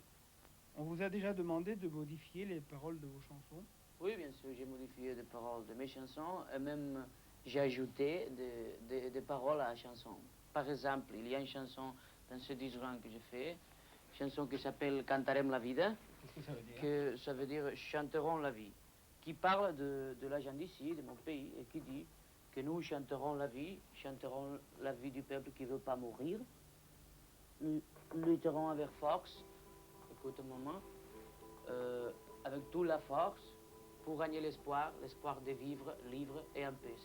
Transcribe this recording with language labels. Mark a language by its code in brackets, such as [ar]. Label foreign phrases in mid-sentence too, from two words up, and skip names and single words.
[fr] On vous a déjà demandé de modifier les paroles de vos chansons? Oui, bien sûr, j'ai modifié des paroles de mes chansons, et même j'ai ajouté des paroles à la chanson. Par exemple, il y a une chanson dans ce disque que j'ai fait, chanson qui s'appelle Cantarem la vida. Qu'est-ce que ça veut dire? Que ça veut dire chanterons la vie, qui parle de la gente d'ici, de mon pays, et qui dit que nous chanterons la vie du peuple qui ne veut pas mourir, nous lutterons avec force, écoute un moment, avec toute la force pour gagner l'espoir de vivre libre et en paix.